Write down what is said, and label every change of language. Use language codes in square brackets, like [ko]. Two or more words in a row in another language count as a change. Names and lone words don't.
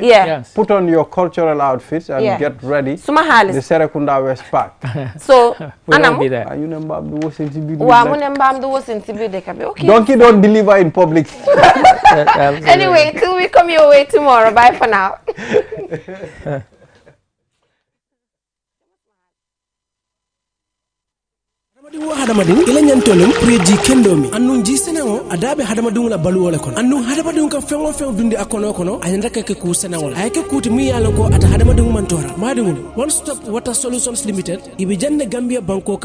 [en] Yeah. Yes. Put on your cultural outfits and get ready. Sumahali. The Serekunda West Park. So we will be there. Donkey don't deliver in public. Anyway, till we come your way tomorrow. Bye for now. [man] hadamadin ila nyantolum preji kendomi annun ji senengo adabe hadamadin la balu wala kon annun hadamadin ka fengo fen dundi akono kono ayanda ke ku senengo ay ke kuti mi yalo ko ata hadamadin mantora madin one stop water solutions limited ibe janne gambia banko